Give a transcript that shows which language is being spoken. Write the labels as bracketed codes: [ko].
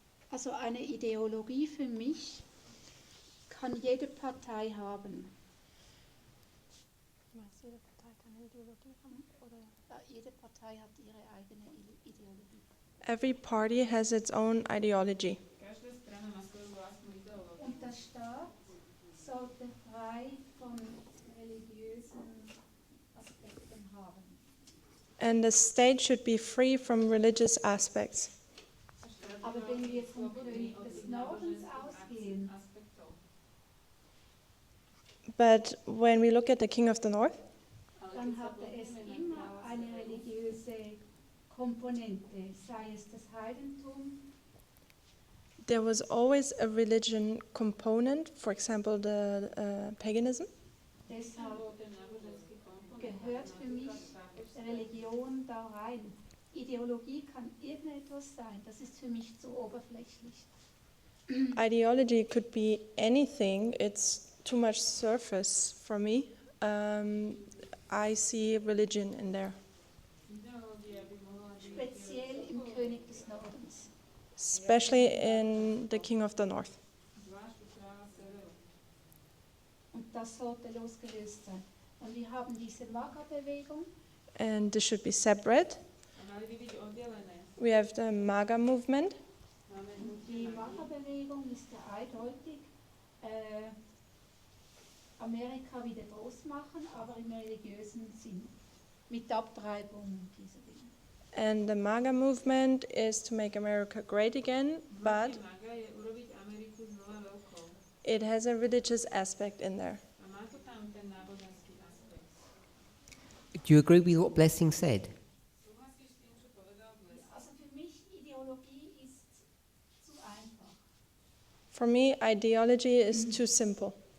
[de] Also eine Ideologie für mich kann jede Partei haben. Jede Partei kann eine Ideologie haben? Oder? Jede Partei hat ihre eigene Ideologie. [en] Every party has its own ideology. [de] Und der Staat sollte frei von religiösen Aspekten haben. [en] And the state should be free from religious aspects. [de] Aber wenn wir vom König des Nordens ausgehen, [en] But when we look at the king of the north, [de] dann hatte es immer eine religiöse Komponente, sei es das Heidentum, [en] there was always a religion component, for example, the paganism. [de] deshalb gehört für mich Religion da rein. Ideologie kann irgendetwas sein, das ist für mich zu oberflächlich. [en] Ideology could be anything. It's too much surface for me. I see religion in there. [de] Speziell im König des Nordens. [en] Especially in the king of the north. [de] Und das sollte losgelöst sein. Und wir haben diese Maga-Bewegung. [en] And this should be separate. We have the MAGA movement. [de] Und die Maga-Bewegung ist ja eindeutig Amerika wieder groß machen, aber im religiösen Sinn, mit Abtreibung und diese Dinge. [en] And the MAGA movement is to make America great again, but it has a religious aspect in there. Do you agree with what Blessing said? [de] Also für mich Ideologie ist zu einfach. [en] For me, ideology is too simple.